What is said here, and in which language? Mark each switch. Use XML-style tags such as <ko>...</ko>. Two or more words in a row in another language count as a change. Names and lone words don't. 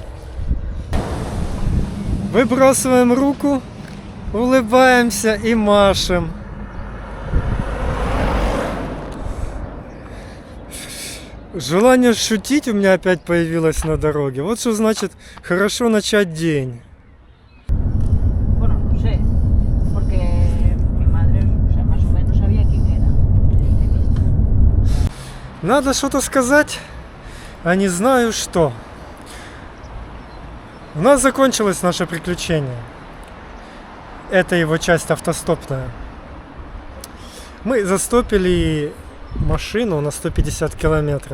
<ru>Выбрасываем руку, улыбаемся и машем. Желание шутить у меня опять появилось на дороге. Вот что значит хорошо начать день.</ru> <es>Bueno, no sé, porque mi madre, o sea, más o menos sabía quién era.</es> <ru>Надо что-то сказать, а не знаю что. У нас закончилось наше приключение. Это его часть автостопная. Мы застопили машину на 150 километров.</ru>